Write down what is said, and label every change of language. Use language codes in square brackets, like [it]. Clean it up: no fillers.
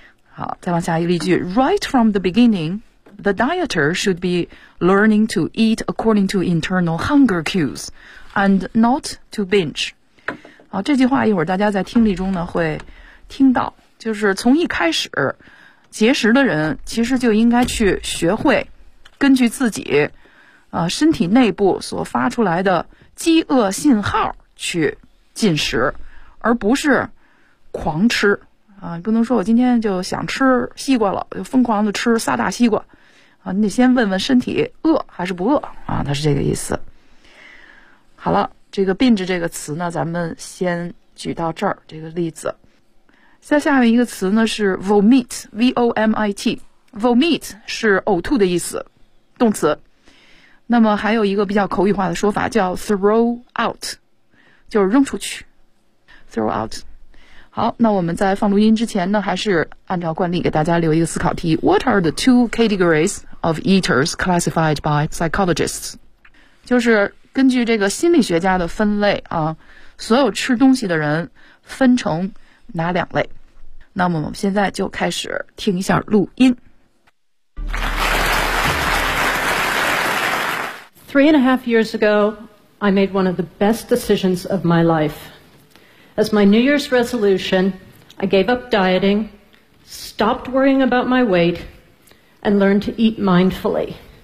[zh] 好，再往下一个例句 [en] Right from the beginning, the dieter should be learning to eat according to internal hunger cues and not to binge. [zh] 好，这句话一会儿大家在听力中呢会听到，就是从一开始节食的人其实就应该去学会根据自己身体内部所发出来的饥饿信号去进食，而不是狂吃。啊，不能说我今天就想吃西瓜了，就疯狂的吃仨大西瓜，啊，你得先问问身体饿还是不饿啊，它是这个意思。好了，这个 binge 这个词呢，咱们先举到这儿这个例子。再下面一个词呢是 vomit，vomit 是呕吐的意思，动词。那么还有一个比较口语化的说法叫 throw out， 就是扔出去 ，throw out。好，那我们在放录音之前呢，还是按照惯例给大家留一个思考题。 [en] What are the two categories of eaters classified by psychologists? [zh] 就是根据这个心理学家的分类啊，所有吃东西的人分成哪两类？那么我们现在就开始听一下录音。 [en] Three and a half years ago, I made one of the best decisions of my life. As my New Year's resolution, I gave up dieting, stopped worrying about my weight, and learned to eat mindfully.